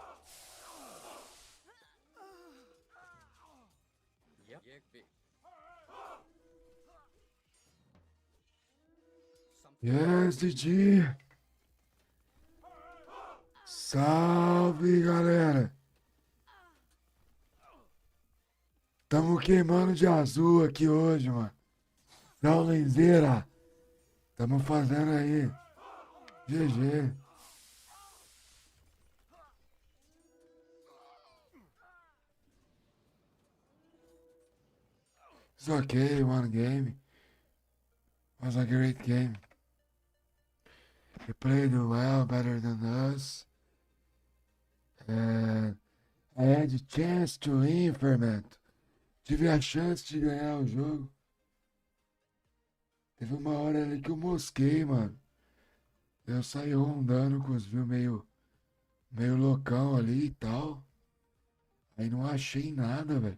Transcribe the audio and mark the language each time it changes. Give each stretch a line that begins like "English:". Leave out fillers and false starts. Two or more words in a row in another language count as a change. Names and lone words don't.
Icelandic: Já. Ég vil.
English: Yes, DJ!
Portuguese: Salve, galera! Tamo queimando de azul aqui hoje, mano. Daulenzeira! Tamo fazendo aí.
English: GG. It's okay, one game. Was a great game. He played well, better than us. And I had a chance to win,
Portuguese: Fermento. Tive a chance de ganhar o jogo. Teve uma hora ali que eu mosquei, mano. Eu saí rondando com os views meio loucão ali e tal. Aí não achei nada, velho.